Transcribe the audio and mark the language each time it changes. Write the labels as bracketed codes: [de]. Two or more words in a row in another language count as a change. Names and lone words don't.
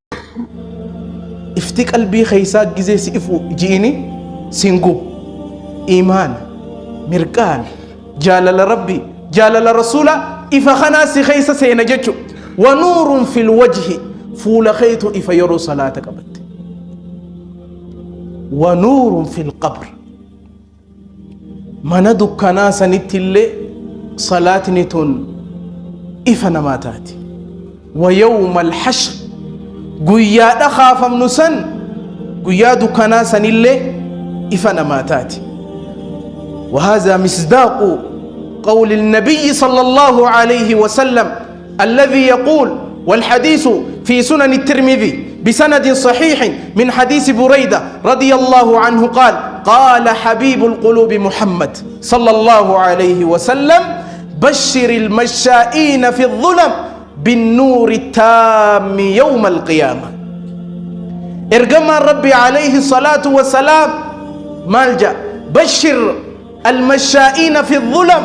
[om] ifti qalbii khaysaa gizee si ifu ji'ini singu iimaan mirqaan jaalala rabbi jaalala rasuula ifa khanaa si khaysa seena jechu [ar] ونور في الوجه [om] fuula khaytu ifa yeroo salaata qabatte [ar] ونور في القبر [om] mana dukkanaa sanitti illee salaatni tun ifa namaa taati [ar] ويوم alhashr [om] guyyaa dhakaafamnu san guyyaa dukkanaa sanillee ifa namaa taati [ar] وهذا مصداق قول النبي صلى الله عليه وسلم الذي يقول والحديث في سنن الترمذي بسند صحيح من حديث بريدة رضي الله عنه قال قال حبيب القلوب محمد صلى الله عليه وسلم بشر المشائين في الظلم بالنور التام يوم القيامة ارجم ربي عليه الصلاة والسلام مالجأ بشر المشائين في الظلم